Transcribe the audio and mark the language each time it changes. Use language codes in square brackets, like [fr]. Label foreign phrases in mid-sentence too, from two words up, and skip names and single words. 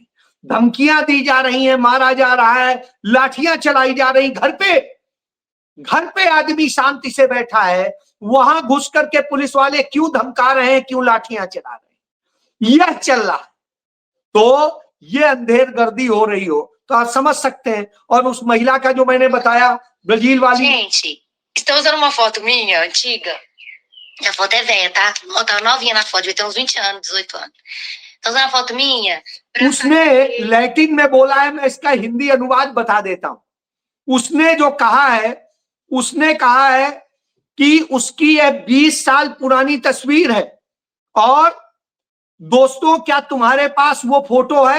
[hi] धमकियां दी जा रही हैं, मारा जा रहा है, लाठियां चलाई जा रही, घर पे आदमी शांति से बैठा है, वहां घुस करके पुलिस वाले क्यों धमका रहे हैं, क्यों लाठियां चला रहे हैं, यह चल रहा है। तो ये अंधेर गर्दी हो रही हो तो आप समझ सकते हैं। और उस महिला का जो मैंने बताया ब्राजील वाली, [pt] Gente, estão usando uma foto minha, antiga. A foto é velha, tá? Ó, tá novinha na foto, devia ter uns 20 anos, 18 anos. Estão usando a foto minha? [hi] उसने लैटिन में बोला है, मैं इसका हिंदी अनुवाद बता देता हूं। उसने जो कहा है, उसने कहा है कि उसकी यह 20 साल पुरानी तस्वीर है, और दोस्तों क्या तुम्हारे पास वो फोटो है?